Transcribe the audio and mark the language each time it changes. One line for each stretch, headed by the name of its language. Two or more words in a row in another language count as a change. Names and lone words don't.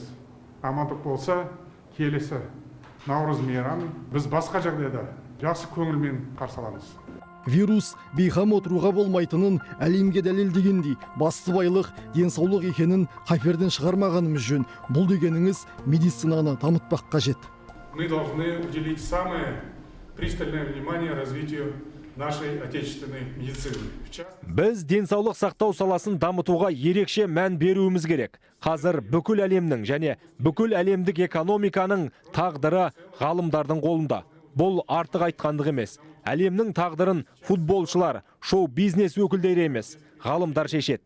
Kazakh: Амандық болса, келесі Наурыз мейрамын біз басқа жағдайда жақсы көңілмен қарсы аламыз. Вирус бейхам отыруға болмайтынын әлемге дәлелдегендей, басты байлық денсаулық екенін қаперден шығармағанымыз жөн. Бұл дегеніңіз медицинаны дамытпақ қажет.
Russian: Мы должны уделить самое пристальное внимание развитию нашей отечественной медицины.
Kazakh: Біз денсаулық сақтау саласын дамытуға ерекше мән беруіміз керек. Қазір бүкіл әлемнің және бүкіл әлемдік экономиканың тағдыры ғалымдардың қолында. Бұл артық айтқандық емес. Әлемнің тағдырын футболшылар, шоу-бизнес өкілдері емес, ғалымдар шешеді.